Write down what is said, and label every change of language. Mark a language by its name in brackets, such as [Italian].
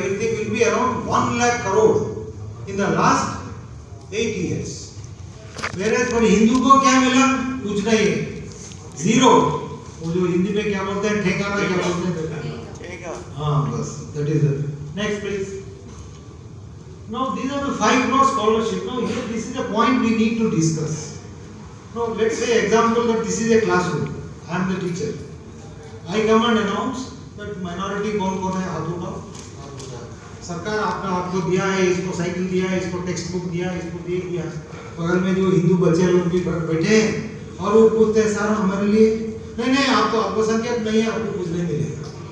[English] Everything will be around 1 lakh crore in the last 8 years. Whereas for Hindu [Hindi] को क्या मिला? कुछ नहीं है, zero. वो जो हिंदी में क्या बोलते हैं, ठेकाना क्या बोलते हैं? हाँ बस, [English] that is it. Next please. Now these are the 5 crore scholarship. Now here this is a point we need to discuss. Now let's say example that this is a classroom. I am the teacher. I come and announce that minority [Hindi] कौन-कौन है, हाथ उठाओ. सरकार आपको दिया है, इसको cycle दिया है, इसको टेक्स्ट बुक दिया है, इसको ये दिया. बगल में जो हिंदू बच्चे लोग भी बैठे हैं और वो पूछते हैं सर हमारे लिए नहीं आप तो अल्पसंख्यक नहीं है, आपको कुछ नहीं मिलेगा.